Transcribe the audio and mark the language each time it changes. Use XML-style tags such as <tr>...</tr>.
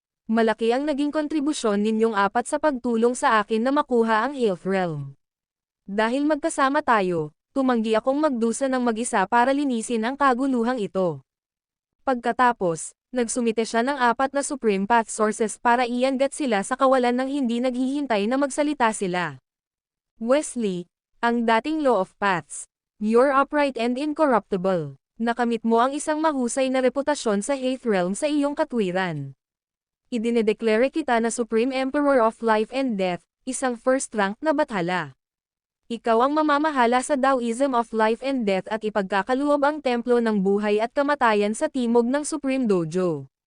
<tl>Malaki ang naging kontribusyon ninyong apat sa pagtulong sa akin na makuha ang Health Realm. Dahil magkasama tayo, tumanggi akong magdusa ng mag-isa para linisin ang kaguluhang ito. Pagkatapos, nagsumite siya ng 4 na Supreme Path Sources para iangat sila sa kawalan ng hindi naghihintay na magsalita sila. Wesley, ang dating Law of Paths.</tl> <en>You're upright and incorruptible.</en> <tl>Nakamit mo ang isang mahusay na reputasyon sa Health Realm sa iyong katwiran. Idinedeklara kita na Supreme Emperor of Life and Death, isang first rank na bathala. Ikaw ang mamamahala sa Taoism of Life and Death at ipagkakaloob ang templo ng buhay at kamatayan sa timog ng Supreme Dojo.</tl>